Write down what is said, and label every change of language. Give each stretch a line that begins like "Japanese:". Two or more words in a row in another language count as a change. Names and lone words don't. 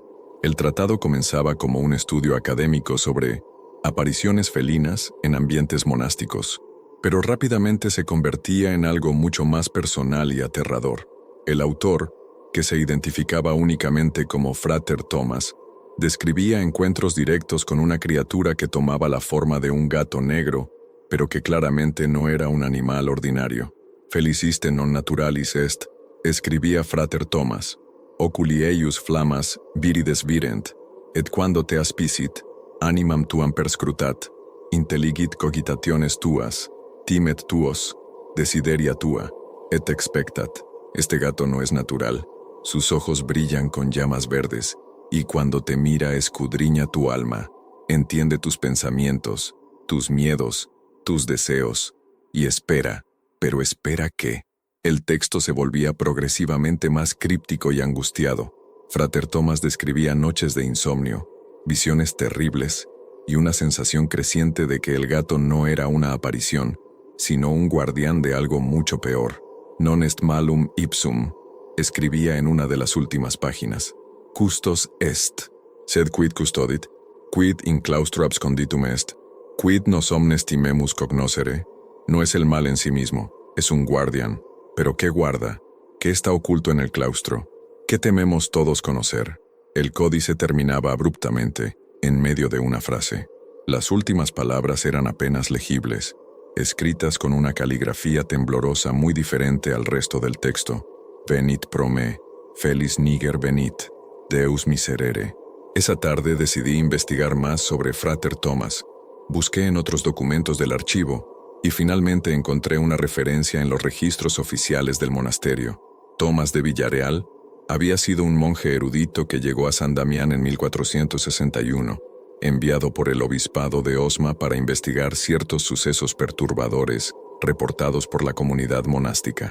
Spanish: El tratado comenzaba como un estudio académico sobre apariciones felinas en ambientes monásticos, pero rápidamente se convertía en algo mucho más personal y aterrador. El autor, que se identificaba únicamente como Frater Thomas, describía encuentros directos con una criatura que tomaba la forma de un gato negro, pero que claramente no era un animal ordinario.
Latin: Feliciste non naturalis est, escribía Frater Thomas, oculi eius flammas virides virent, et quando te aspicit, animam tuam perscrutat, intelligit cogitationes tuas, timet tuos, desideria tua, et expectat.
Spanish: Este gato no es natural. Sus ojos brillan con llamas verdes, y cuando te mira escudriña tu alma, entiende tus pensamientos, tus miedos, tus deseos, y espera, pero espera ¿qué? El texto se volvía progresivamente más críptico y angustiado. Frater Thomas describía noches de insomnio, visiones terribles, y una sensación creciente de que el gato no era una aparición, sino un guardián de algo mucho peor.
Latin: Non est malum ipsum,
Spanish: escribía en una de las últimas páginas.
Latin: Custos est, sed quid custodit, quid in claustro absconditum est, quid nos omnes timemus cognoscere.
Spanish: No es el mal en sí mismo, es un guardián. ¿Pero qué guarda? ¿Qué está oculto en el claustro? ¿Qué tememos todos conocer? El códice terminaba abruptamente, en medio de una frase. Las últimas palabras eran apenas legibles, escritas con una caligrafía temblorosa muy diferente al resto del texto.
Latin: Venit pro me, felis niger venit, Deus miserere.
Spanish: Esa tarde decidí investigar más sobre Frater Thomas. Busqué en otros documentos del archivo, y finalmente encontré una referencia en los registros oficiales del monasterio. Tomás de Villarreal había sido un monje erudito que llegó a San Damián en 1461, enviado por el obispado de Osma para investigar ciertos sucesos perturbadores reportados por la comunidad monástica.